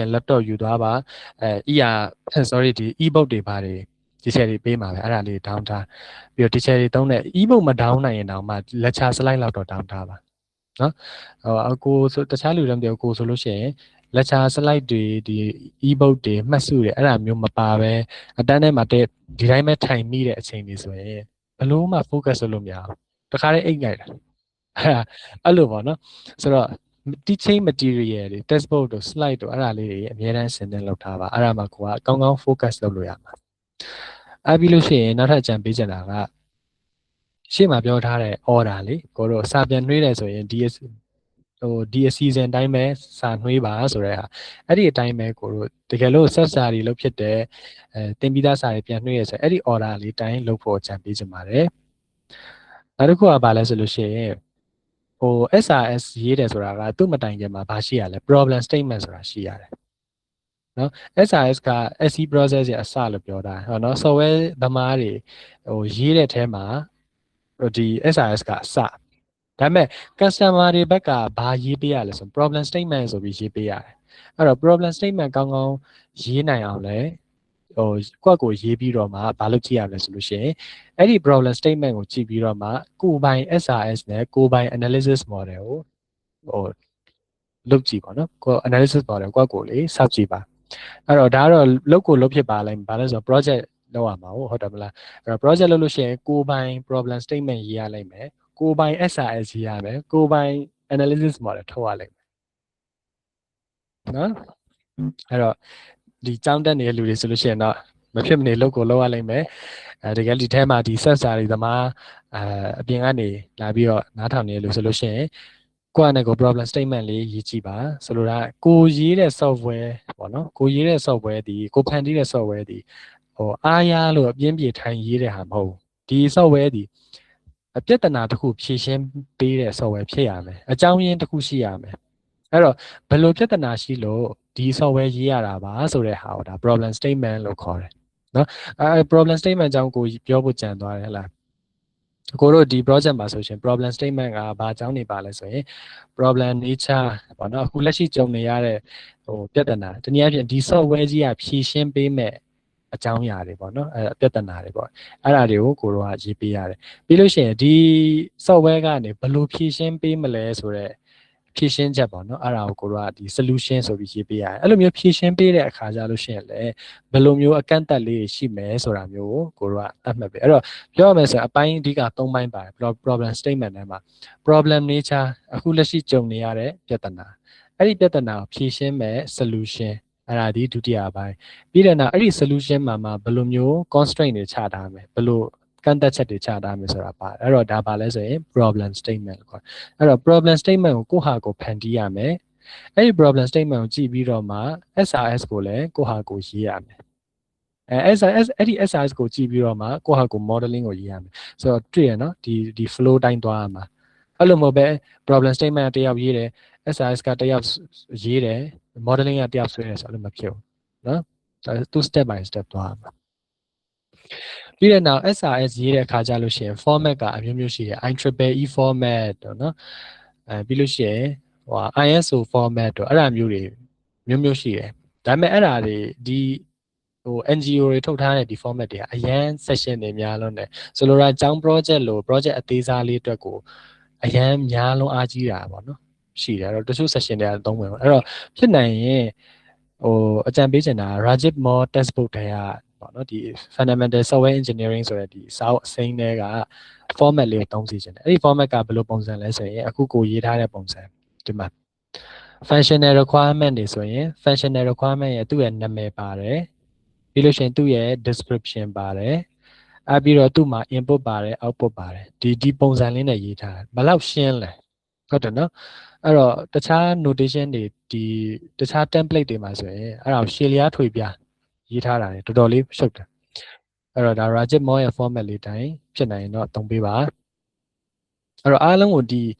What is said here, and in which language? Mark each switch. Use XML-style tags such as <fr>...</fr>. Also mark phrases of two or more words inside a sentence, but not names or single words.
<my>laptop ယူသွားပါsorry ဒီ ebook တွေပါတယ် teacher တွေပေးမှာပဲအဲ့ဒါလေး down ထားပြီးတော့ teacher တွေသုံးတဲ့ ebook မ down နိုင်ရင်တောင်မှ</my> <en>lecture slide</en> <my>လောက်တော့ down ထားပါနော်ကိုဆိုတခြားလူတွေမပြောကိုဆိုလို့ရှိရင်</my> <en>lecture slide</en> <my>တွေ ဒီ ebook တွေမှတ်စုတွေအဲ့ဒါမျိုးမပါပဲအတန်းထဲမှာဒီတိုင်းပဲထိုင်မိတဲ့အချိန်တွေဆိုရင်ဘလို့မှ focus လုပ်လို့မရဘူးတခါတည်းအိ တ်ငိုက်တာအဲ့လိုပေါ့နော်ဆိုတော့</my> <en>teaching material</en> <my>တွေ textbook တို့ slide တို့အဲ့ဒါလေးတွေအများတန်းဆင်သင်လုပ်ထားပါအဲ့ဒါမှ ကိုကကောင်းကောင်း focus လုပ်လို့ရမှာအဲ့ပြီးလို့ရှိရင်နောက်ထပ်အကြံပေးချင်တာကရှေ့မှာပြောထားတဲ့ order လေးကိုတို့စာပြန်နှွေးတယ်ဆိုရင်ဒီအစီအစဉ်တိုင်းပဲစာနှွေးပါဆိုတဲ့ဟာအဲ့ဒီအတိုင်းပဲကိုတို့တကယ်လို့ set စာတွေလုပ်ဖြစ်တဲ့တင်ပြီးသားစာတွေပြန်နှွေးရဆိုအဲ့ဒီ order လေးတိုင်းလုပ်ဖို့အကြံပေးချင်ပါတယ်နောက်တစ်ခုကဘာလဲဆိုလို့ရှိရင် SRS ရေးတယ်ဆိုတာကသူ့မတိုင်ခင်မှာဘာရှိရလဲ</my> <en>problem statement</en> <my>ဆိုတာရှိရတယ်နော် SRS က</my> <en>SE process</en> <my>ရဲ့အစလို့ပြောတာဟောနော် software သမားတွေရေးတဲ့အထဲမှာ ဒီ SRS ကအစဒါပေမဲ့ customer တွေဘက်ကဘာရေးပေးရလဲဆို</my> <en>problem statement</en> <my>ဆိုပြီးရေးပေးရတယ်အဲ့တော့</my> <en>problem statement</en> <my>ကောင်းကောင်းရေး နိုင်အောင်လဲကိုယ့်ကိုရေးပြီးတော့မှဘာလုပ်ကြည့်ရမလဲဆိုလို့ရှိရင်အဲ့ဒီ</my> <en>problem statement</en> <my>ကိုကြည့်ပြီးတော့မှကိုယ်ပိုင် SRS နဲ့ကိုယ်ပိုင်</my> <en>analysis model</en> <my>ကိုလုပ်ကြည့်ပါနော်ကို</my> <en>analysis model</en> <my>ကိုလေးစောင့်ကြည့်ပါအဲ့တော့ဒါကတော့လုပ်ဖြစ်ပါလိမ့်မယ်ဘာလဲဆိုတော့ project လုပ်ရမှာဟုတ်တယ်မလားအဲ့တော့ project လုပ်လို့ရှိရင်ကိုယ်ပိုင်</my> <en>problem statement</en> <my>ရေးရလိမ့်မယ်ကိုယ်ပိုင် SRS ရေးရမယ်ကိုယ်ပိုင်</my> <en>analysis model</en> <my>ထုတ်ရလိမ့်မယ် နော်အဲ့တော့ဒီကြောင်းတက်နေတဲ့လူတွေဆိုလို့ရှိရင်တော့မဖြစ်မနေလုပ်ရလိမ့်မယ်တကယ်ဒီထဲမှာဒီ set စာတွေသမားအပြင်ကနေလာပြီးတော့နားထောင်နေလို့ဆိုလို့ရှိရင်ကိုယ့်အနေကို</my> <en>problem statement</en> <my>လေးရေးကြည့်ပါဆိုလိုတာကိုရေးတဲ့ software ပေါ့နော်ကိုရေးတဲ့ software ဒီကိုဖန်တီးတဲ့ software ဒီအားရလို့အပြင်းပြေထိုင်ရေးတဲ့ဟာမဟုတ်ဒီ software ဒီပြဿနာတစ်ခုဖြေရှင်းပေး တဲ့ software ဖြစ်ရမယ်အကြောင်းရင်းတစ်ခုရှိရမယ်အဲ့တော့ဘယ်လိုပြဿနာရှိလို့ဒီ software ရေးရတာပါဆိုတဲ့ဟာကိုဒါ</my> <en>problem statement</en> <my>လို့ခေါ်တယ်နော်</my> <en>problem statement</en> <my>အကြောင်းကိုပြောဖို့ကြံသွားတယ်ဟလားကိုတို့ဒီ project မှာဆိုရှင်</my> <en>problem statement</en> <my>ကဘာအကြောင်းနေပါလဲဆိုရင်</my> <en>problem nature</en> <my>ပေါ့နော်အခုလက်ရှိ ကြုံနေရတဲ့ပြဿနာတနည်းအားဖြင့်ဒီ software ကြီးကဖြေရှင်းပေးမဲ့အကြောင်းအရာတွေပေါ့နော်ပြဿနာတွေပေါ့အဲ့ဒါတွေကိုကိုတို့ကရေးပေးရတယ်ပြီးလို့ရှိရင်ဒီ software ကနေဘယ်လိုဖြေရှင်းပေးမလဲ ဆိုတော့ဖြည့်ရှင်းချက်ပေါ့နော်အဲ့ဒါကိုကိုတို့ကဒီ solution ဆိုပြီးရေးပေးရတယ်အဲ့လိုမျိုးဖြည့်ရှင်းပေးတဲ့အခါကျလို့ရှိရင်လည်းဘယ်လိုမျိုးအကန့်အသတ်လေးရှိမယ်ဆိုတာ မျိုးကိုတို့ကသတ်မှတ်ပေးအဲ့တော့ပြောရမယ်ဆိုရင်အပိုင်းအဓိက3ပိုင်းပါတယ်</my> <en>problem statement</en> <my>ထဲမှာ</my> <en>problem nature</en> <my>အခုလက်ရှိကြုံနေရတဲ့ပြ ဿနာအဲ့ဒီပြဿနာကိုဖြည့်ရှင်းမဲ့ solution အဲ့ဒါဒီဒုတိယပိုင်းပြီးတဲ့နောက်အဲ့ဒီ solution မှာဘယ်လိုမျိုး constraint တွေချထားမယ်ဘယ်လိုကန့်သက်ချက်တွေချထားမယ်ဆိုတာပါတယ်အဲ့တော့ဒါပါလဲဆိုရင်</my> <en>problem statement</en> <my>ခေါ်အဲ့တော့</my> <en>problem statement</en> <my>ကိုကိုယ့်ဟာကိုဖန်တီးရမယ်အဲ့ဒီ</my> <en>problem statement</en> <my>ကိုကြည့်ပြီးတော့မှ SRS ကိုလည်းကိုယ့်ဟာကိုရေးရမယ်SRS အဲ့ဒီ SRS ကိုကြည့်ပြီးတော့မှကိုယ့်ဟာကို modeling ကိုရေးရမယ်ဆိုတော့တွေ့ရနော်ဒီ flow တိုင်းသွားရမှာ အဲ့လိုမဟုတ်ပဲ</my> <en>problem statement</en> <my>တယောက်ရေးတယ် SRS ကတယောက်ရေးတယ် modeling ကတယောက်ဆွဲတယ်ဆိုအဲ့လိုမဖြစ်ဘူးနော်ဒါသူ</my> <en>step by step</en> <my>သွားမှာပြီးတဲ့နောက် SRS ရေးတဲ့အခါကျလို့ရှိရင် format ကအမျိုးမျိုးရှိတယ်</my> <en>IEEE format</en> <my>တော့နော်ပြီးလို့ရှိရင်ဟို</my> <en>ISO format</en> <my>တော့အဲ့ဒါမျိုးတွေမျိုးမျိုး ရှိတယ်ဒါပေမဲ့အဲ့ဒါတွေဒီဟို NGO တွေထုတ်ထားတဲ့ဒီ format တွေကအရန် session တွေများလုံးတယ်ဆိုလိုတာကျောင်း project လို့ project အသေးစားလေးအတွက်ကိုအရန်များလုံးအားကြီးတာပေါ့နော်ရှိ တယ်အဲ့တော့တချို့ session တွေအသုံးဝင်အဲ့တော့ဖြစ်နိုင်ရင်ဟိုအကြံပေးချင်တာ Rajib Moore textbook တွေကပေါ့နော်ဒီ</my> <en>fundamental software engineering</en> <my>ဆိုတဲ့ဒီစာအုပ်အစိမ်းတွေက format လေးကိုသုံးစီချင်တယ်အဲ့ဒီ format ကဘယ်လိုပုံစံလဲဆိုရင်အခုကိုရေးထားတဲ့ပုံစံဒီမှာ</my> <en>functional requirement</en> <my>တွေဆိုရင်</my> <en>functional requirement</en> <my>ရဲ့သူ့ရဲ့နာမည်ပါတယ်ပြီးလို့ရှိရင်သူ့ရဲ့ description ပါတယ်ပြီးတော့သူ့မှာ input ပါတယ် output ပါတယ်ဒီပုံစံလေးနဲ့ရေးထားတယ်ဘယ်လောက်ရှင်းလဲဟုတ်တယ်နော်အဲ့တော့တခြား notation တွေဒီတခြား template တွေမှာဆိုရင်အဲ့ဒါကိုရှည်လျားထွေပြရေးထားတာတွေတော်တော်လေးရှုပ်တယ်အဲ့တော့ဒါ Rajib Moore ရဲ့ format လေးတိုင်းဖြစ်နိုင်ရင်တော့သုံးပေးပါအဲ့တော့အားလုံးကိုဒီ</my>